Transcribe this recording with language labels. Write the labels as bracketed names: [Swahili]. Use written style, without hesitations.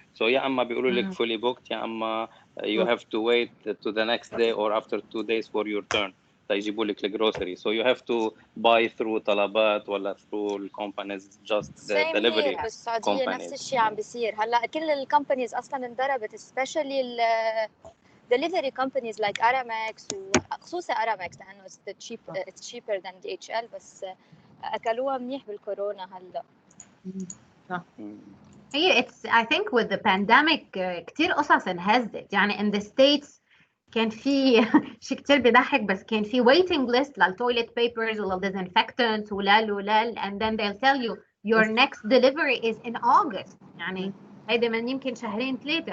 [Arabic] سو يا اما بيقولوا لك فولي بوكت يا اما [English] you have to wait to the next day or after 2 days for your turn [Arabic] تيجيبوا لك الجروسري. [English] so you have to buy through [Arabic] طلبات ولا [English] through الكومبانيز just the delivery [Arabic] بالسعودية نفس الشيء عم بيصير هلا. كل الكومبانيز اصلا اندربت especially ال [English] delivery companies like Aramex [Arabic] وخصوصا Aramex لانه [English] it's cheaper than DHL [Arabic] بس اكلوها منيح بالكورونا هلا. [English] هي it's I think with the pandemic [Arabic] كتير قصص انهزت يعني [English] in the States [Arabic] كان في شيء كتير بيضحك بس كان في [English] waiting list للtoilet papers وللdisinfectants ولل and then they'll tell you your next delivery is in August [Arabic] يعني هيدا من يمكن شهرين ثلاثة.